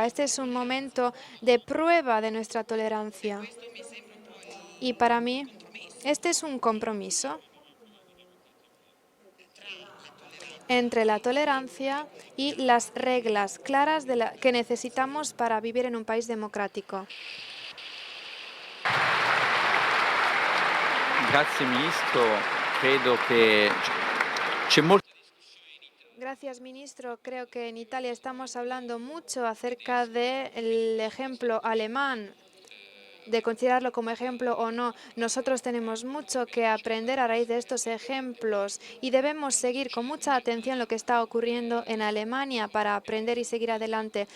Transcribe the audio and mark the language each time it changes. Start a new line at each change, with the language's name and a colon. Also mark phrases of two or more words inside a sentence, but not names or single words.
Spanish: Este es un momento de prueba de nuestra tolerancia. Y para mí, este es un compromiso entre la tolerancia y las reglas claras que necesitamos para vivir en un país democrático.
Italian: Grazie Ministro, credo che c'è molto.
Spanish: Gracias, ministro. Creo que en Italia estamos hablando mucho acerca del ejemplo alemán, de considerarlo como ejemplo o no. Nosotros tenemos mucho que aprender a raíz de estos ejemplos y debemos seguir con mucha atención lo que está ocurriendo en Alemania para aprender y seguir adelante.